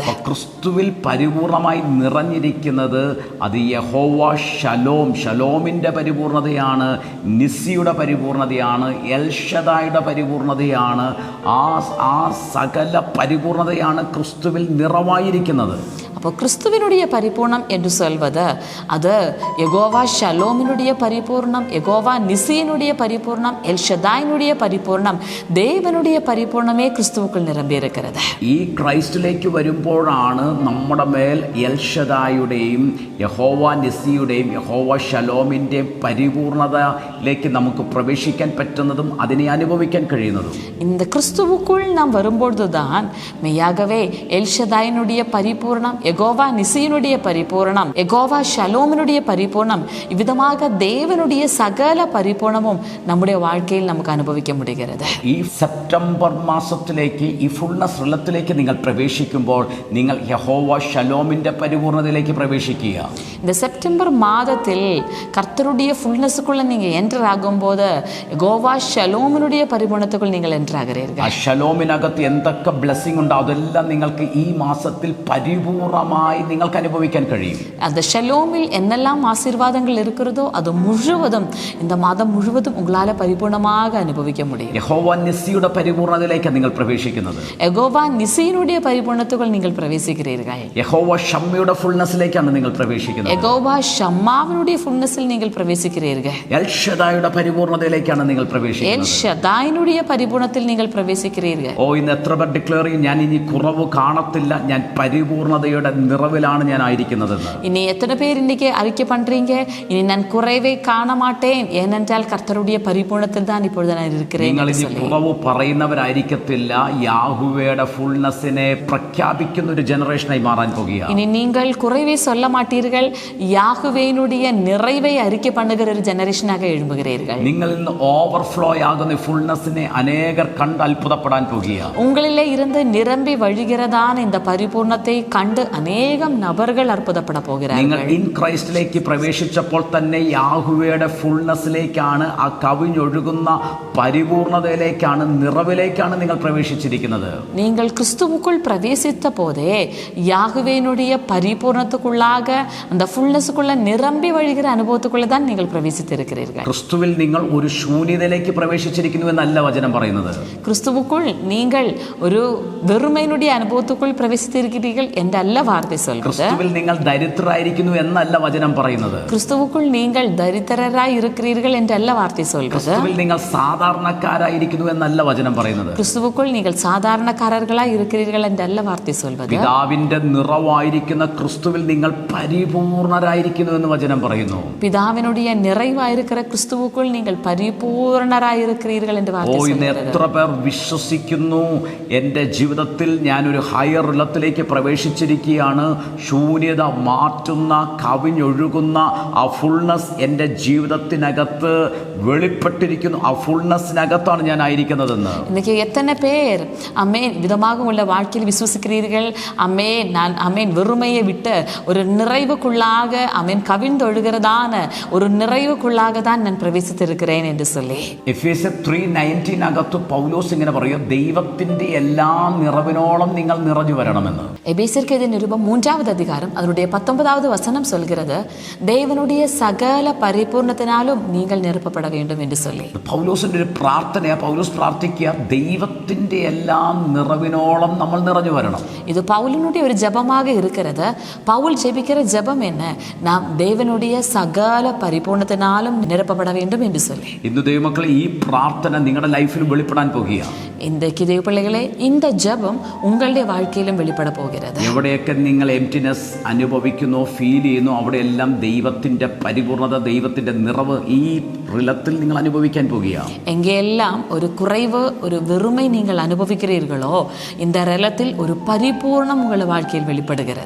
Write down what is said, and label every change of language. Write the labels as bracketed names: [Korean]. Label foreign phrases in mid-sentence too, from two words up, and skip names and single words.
[Malayalam] ക്രിസ്തുവിൽ പരിപൂർണമായി നിറഞ്ഞിരിക്കുന്നത് അത് യഹോവ ഷലോം, ഷലോമിൻ്റെ പരിപൂർണതയാണ്, നിസിയുടെ പരിപൂർണതയാണ്, എൽഷദായുടെ പരിപൂർണതയാണ്. ആ സകല പരിപൂർണതയാണ് ക്രിസ്തുവിൽ നിറവായിരിക്കുന്നത്. [Tamil] அப்போ கிறிஸ்துவினுடைய பரிபூர்ணம் என்று சொல்வது அது யெகோவா ஷலோமினுடைய பரிபூர்ணம், யெகோவா நிசியினுடைய பரிபூர்ணம், எல்ஷதாயினுடைய பரிபூர்ணம், தேவனுடைய பரிபூர்ணமே கிறிஸ்துவுக்குள் நிரம்பி இருக்கிறது. [Malayalam] ഈ ക്രൈസ്റ്റിലേക്ക് വരുമ്പോഴാണ് നമ്മുടെ മേൽ എൽഷദായുടെയും യഹോവ നിസിയുടെയും യഹോവ ഷലോമിൻ്റെ പരിപൂർണതയിലേക്ക് നമുക്ക് പ്രവേശിക്കാൻ പറ്റുന്നതും അതിനെ അനുഭവിക്കാൻ കഴിയുന്നതും. [Tamil] இந்த கிறிஸ்துவுக்குள் நாம் வரும்பொழுதுதான் மெய்யாகவே எல்ஷதாயினுடைய பரிபூர்ணம், யெகோவா நிசியினுடைய பரிபூரணம், யெகோவா ஷலோமினுடைய பரிபூர்ணம், இவ்விதமாக தேவனுடைய சகல பரிபூர்ணமும் நம்முடைய வாழ்க்கையில் நமக்கு அனுபவிக்க முடிகிறது. [Malayalam] ഈ സെപ്റ്റംബർ മാസത്തിലേക്ക്, ഈ [English] fullness realm [Malayalam] നിങ്ങൾ പ്രവേശിക്കുമ്പോൾ നിങ്ങൾ യഹോവ ഷലോമിന്റെ പരിപൂർണതയിലേക്ക് പ്രവേശിക്കുക. [Tamil] இந்த செப்டம்பர் மாதத்தில் கர்த்தருடைய ஃபுல்னஸுக்குள்ள நீங்க என்டர் ஆகும்போது யெகோவா ஷலோமினுடைய பரிபூர்ணத்துக்குள் நீங்கள் என்டர் ஆகிறீர்கள். [Malayalam] ആ ഷലോമിനകത്ത് എന്തൊക്കെ ബ്ലെസ്സിംഗ് ഉണ്ടോ അതെല്ലാം നിങ്ങൾക്ക് ഈ മാസത്തിൽ പരിപൂർണമായി നിങ്ങൾക്ക് അനുഭവിക്കാൻ കഴിയും. [Tamil] அந்த ஷலோமில் என்னெல்லாம் ஆசீர்வாதங்கள் இருக்கிறதோ அது முழுவதும் இந்த மாதம் முழுவதும் உங்களால பரிபூர்ணமாக அனுபவிக்க முடியும். [Malayalam] യഹോവ നിസ്സിയുടെ പരിപൂർണതയിലേക്ക് നിങ്ങൾ പ്രവേശിക്കുന്നത്. [Tamil] யெகோவா நிசியினுடைய பரிபூர்ணத்துக்குள் நீங்கள் பிரவேசிக்கிறீர்கள். [Malayalam] യഹോവ ഷമ്മയുടെ ഫുൾനെസ്സിലേക്കാണ് നിങ്ങൾ പ്രവേശിക്കുന്നത്. [Tamil] யெகோவா ஷம்மாவினுடைய ஃபுல்னஸில் நீங்கள் பிரவேசிக்கிறீர்கள். [Malayalam] എൽ ഷദായുടെ പരിപൂർണതയിലേക്കാണ് നിങ്ങൾ [Tamil] எல் [Malayalam] പ്രവേശിക്കുന്നത്. [Tamil] ஷதாயினுடைய பரிபூர்ணத்தில் நீங்கள் பிரவேசிக்கிறீர்கள். [Malayalam] ഓ, ഇന്ന് എത്ര പേർ ഡിക്ലെയർ ചെയ്യും, ഞാൻ ഇനി കുറവ് കാണത്തില്ല, ഞാൻ പരിപൂർണതയുടെ നിറവിലാണ് ഞാൻ ആയിരിക്കുന്നതെന്ന്. [Tamil] இனி எத்தனை பேர் இன்னைக்கு அறிக்கை பண்றீங்க, இனி நான் குறைவை காண மாட்டேன், ஏனென்றால் கர்த்தருடைய பரிபூர்ணத்தில் தான் இப்பொழுது நான் இருக்கிறேன் [Malayalam] നിങ്ങൾ [Tamil] என்று [Malayalam] ഇനി [Tamil] சொல்லி. [Malayalam] കുറവ് പറയുന്നവരായിരിക്കത്തില്ല, യാഹുവയുടെ ഫുൾനെസ്സിനെ പ്രഖ്യാപിക്കുന്ന ഒരു ജനറേഷനായി മാറാൻ പോകുകയാണ്. [Tamil] இனி நீங்கள் குறைவை சொல்ல மாட்டீர்கள், யாகுவேனுடைய நிறைவை அறிக்கை பண்ணுகிற ஒரு ஜெனரேஷனாக எழும்புகிறீர்கள். [Malayalam] നിങ്ങൾ ഇന്ന് ഓവർഫ്ലോ ആകുന്ന ഫുൾനെസ്സിനെ അനേകർ കണ്ട് അത്ഭുതപ്പെടാൻ പോകുകയാണ്. [Tamil] உங்களிலே இருந்து நிரம்பி வழிகிறதான இந்த பரிபூர்ணத்தை கண்டு அநேகம் நபர்கள் அற்புதப்பட [Malayalam] നിങ്ങൾ [Tamil] போகிறார்கள். [English] in Christ [Malayalam] പ്രവേശിച്ചപ്പോൾ തന്നെ യാഹുവയുടെ ഫുൾനെസ്സിലേക്കാണ്, ആ കവിഞ്ഞൊഴുകുന്ന പരിപൂർണതയിലേക്കാണ്, നിറവിലേക്കാണ് നിങ്ങൾ പ്രവേശിച്ചിരിക്കുന്നത്. [Tamil] நீங்கள் கிறிஸ்துவுக்குள் பிரவேசித்த போதே யாகுவேனுடைய பரிபூர்ணத்துக்குள்ளாக அந்த ஃபுல்னஸுக்குள்ள நிரம்பி வழிகிற அனுபவத்துக்குள்ள தான் நீங்கள் பிரவேசித்திருக்கிறீர்கள். [Malayalam] ക്രിസ്തുവിൽ നിങ്ങൾ ഒരു ശൂന്യതയിലേക്ക് പ്രവേശിച്ചിരിക്കുന്നു എന്നല്ല വചനം പറയുന്നത്. [Tamil] கிறிஸ்துவுக்குள் நீங்கள் ஒரு வெறுமையினுடைய அனுபவத்துக்குள் பிரவேசித்திருக்கிறீர்கள் என்றல்ல வார்த்தை சொல்கிறது. [Malayalam] ക്രിസ്തുവിൽ നിങ്ങൾ ദരിദ്രരായിരിക്കുന്നു എന്നല്ല വചനം പറയുന്നത്. [Tamil] கிறிஸ்துவுக்குள் நீங்கள் தரித்திரராய் இருக்கிறீர்கள் என்றல்ல வார்த்தை சொல்கிறது. [Malayalam] ക്രിസ്തുവിൽ നിങ്ങൾ സാധാരണക്കാരായിരിക്കുന്നു എന്നല്ല വചനം പറയുന്നത്. [Tamil] கிறிஸ்துவுக்குள் நீங்கள் சாதாரணக்காரர்களாய் இருக்கிறீர்கள் என்றல்ல வார்த்தை சொல்வது. [Malayalam] പിതാവിന്റെ നിറവായിരിക്കുന്ന ക്രിസ്തുവിൽ നിങ്ങൾ പരിപൂർണരായിരിക്കുന്നു എന്ന് വചനം പറയുന്നു. [Tamil] பிதாவினுடைய நிறைவாயிருக்கிற கிறிஸ்துவுக்குள் நீங்கள் பரிபூர்ணராய் இருக்கிறீர்கள் என்று வார்த்தை [Malayalam] ഇന്ന് [Tamil] சொல்கிறது. [Malayalam] എത്ര പേർ വിശ്വസിക്കുന്നു, എൻ്റെ ജീവിതത്തിൽ ഞാനൊരു [English] higher realm [Malayalam] പ്രവേശിച്ചിരിക്കുകയാണ്, ശൂന്യത മാറ്റുന്ന കവിഞ്ഞൊഴുകുന്ന ആ ഫുൾനെസ് എൻ്റെ ജീവിതത്തിനകത്ത് വെളിപ്പെട്ടിരിക്കുന്നു, ആ ഫുൾനെസ്സിനകത്താണ് ഞാൻ ആയിരിക്കുന്നതെന്ന്. [Tamil] இன்னைக்கு எத்தனை பேர் அமேன் விதமாக உள்ள வாழ்க்கையில் விசுவசிக்கிறீர்கள், அமேன் நான் அமேன் வெறுமையை விட்டு ஒரு நிறைவுக்குள்ளாக அமேன் கவிழ்ந்தொழுகிறதான ஒரு நிறைவுக்குள்ளாக தான் நான் பிரவேசித்திருக்கிறேன் என்று சொல்லி. [Malayalam] എഫേസ്യർ 3:19 അകത്ത് പൗലോസ് ഇങ്ങനെ പറയും, ദൈവത്തിൻ്റെ എല്ലാ നിറവിനോളം നിങ്ങൾ നിറഞ്ഞു വരണമെന്ന്. [Tamil] எபேசியருக்கு எழுதிய நிருபம் 3வது அதிகாரம் அதனுடைய 19வது வசனம் சொல்கிறது, தேவனுடைய சகல பரிபூர்ணத்தினாலும் நீங்கள் நிரப்பப்பட வேண்டும் என்று சொல்லி. [Malayalam] പൗലോസിന്റെ ഒരു പ്രാർത്ഥനയാ. പൗലോസ് പ്രാർത്ഥിക്കുക, ദൈവത്തിൻ്റെ എല്ലാ നിറവിനോളം നമ്മൾ നിറഞ്ഞു വരണം. [Tamil] இது பவுலினுடைய ஒரு ஜெபமாக இருக்கிறது. பவுல் ஜெபிக்கிற ஜெபம் என்ன? நாம் தேவனுடைய சகல பரிபூர்ணத்தினாலும் நிரப்பப்பட வேண்டும் என்று சொல்லி. [Malayalam] ഇന്ന് ദൈവമക്കളെ, ഈ പ്രാർത്ഥന നിങ്ങളുടെ ലൈഫിൽ വെളിപ്പെടാൻ പോകുകയാണ്. [Tamil] இன்றைக்கு தேவ பிள்ளைகளே, இந்த ஜெபம் உங்களுடைய வாழ்க்கையிலும் வெளிப்பட போகிறது. [Malayalam] എവിടെയൊക്കെ നിങ്ങൾ എംപ്റ്റിനെസ് അനുഭവിക്കുന്നോ, ഫീൽ ചെയ്യുന്നു, അവിടെയെല്ലാം ദൈവത്തിൻ്റെ പരിപൂർണത, ദൈവത്തിൻ്റെ നിറവ് ഈ റിലത്തിൽ നിങ്ങൾ അനുഭവിക്കാൻ പോകുകയാണ്. [Tamil] எங்கெல்லாம் ஒரு குறைவு, ஒரு வெறுமை நீங்கள் அனுபவிக்கிறீர்களோ, இந்த ரலத்தில் ஒரு பரிபூர்ணம் உங்கள் வாழ்க்கையில் வெளிப்படுகிறது.